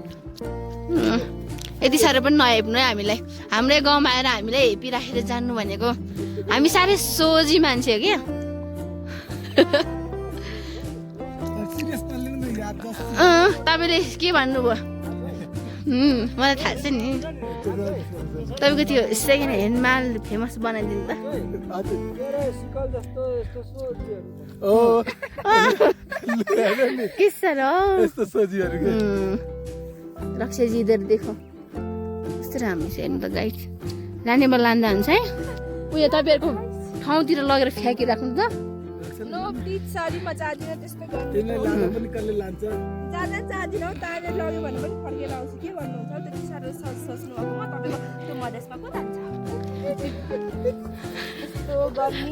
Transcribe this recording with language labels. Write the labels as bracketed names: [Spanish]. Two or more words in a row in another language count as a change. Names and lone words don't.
[Nepali] यति साह्रो पनि नहेप्नु है हामीलाई हाम्रै गाउँमा आएर हामीलाई हेपिराखेर जान्नु भनेको हामी साह्रै सोझी मान्छे हो क्या तपाईँले के भन्नुभयो मलाई थाहा छ नि तपाईँको त्यो [English] second hand [Nepali] माल फेमस बनाइदिनु त के सर रक्षाजी [Hindi] इधर देखो [Nepali] कस्तो राम्रो छ हेर्नु त गाइड लाने बेला लाँदा हुन्छ है उयो तपाईँहरूको ठाउँतिर लगेर फ्याँकिराख्नु त [English] no please sorry [Nepali] म चाहदिनँ त्यस्तो गर्नु तिमीलाई लाँदा पनि कसले लान्छ जाँदा चाहदिनँ ताले लग्यो भने पनि फर्केर आउँछु के भन्नुहुन्छ त्यति साह्रो सोच्नु भएको म तपाईँको त्यो मधेसमा को जान्छ यस्तो गर्मी